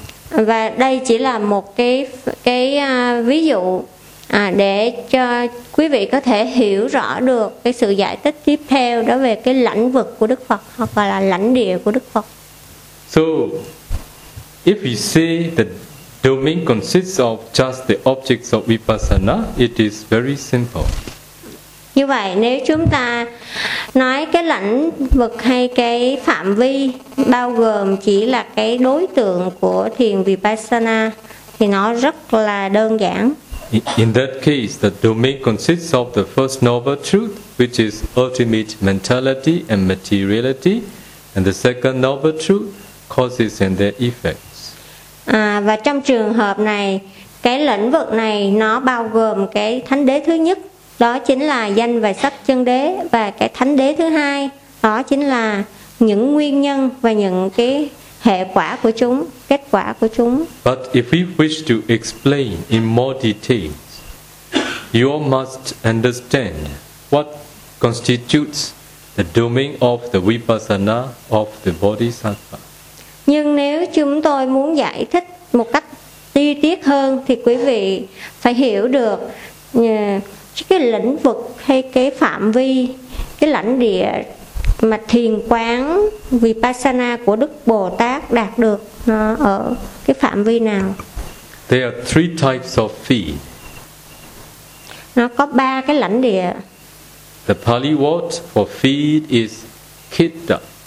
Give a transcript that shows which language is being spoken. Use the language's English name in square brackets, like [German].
[Vietnamese] Và đây chỉ là một cái ví dụ để cho quý vị có thể hiểu rõ được cái sự giải thích tiếp theo đó về cái lãnh vực của Đức Phật hoặc là lãnh địa của Đức Phật. [English] So if we say that domain consists of just the objects of vipassana, it is very simple. [Vietnamese] Như vậy, nếu chúng ta nói cái lãnh vực hay cái phạm vi bao gồm chỉ là cái đối tượng của thiền vipassana thì nó rất là đơn giản. [English] In that case, the domain consists of the first noble truth, which is ultimate mentality and materiality, and the second noble truth, causes and their effects. [Vietnamese] À, và trong trường hợp này, cái lĩnh vực này nó bao gồm cái thánh đế thứ nhất, đó chính là danh và sắc chân đế, và cái thánh đế thứ hai, đó chính là những nguyên nhân và những cái hệ quả của chúng, kết quả của chúng. [English] But if we wish to explain in more details, you all must understand what constitutes the domain of the vipassana of the bodhisattva. [Vietnamese] Nhưng nếu chúng tôi muốn giải thích một cách chi tiết hơn thì quý vị phải hiểu được cái lĩnh vực hay cái phạm vi, cái lãnh địa mà thiền quán vipassana của Đức Bồ Tát đạt được nó ở cái phạm vi nào. [English] There are three types of feet. [Vietnamese] Nó có ba cái lãnh địa. [English] The Pali word for feet is khitta.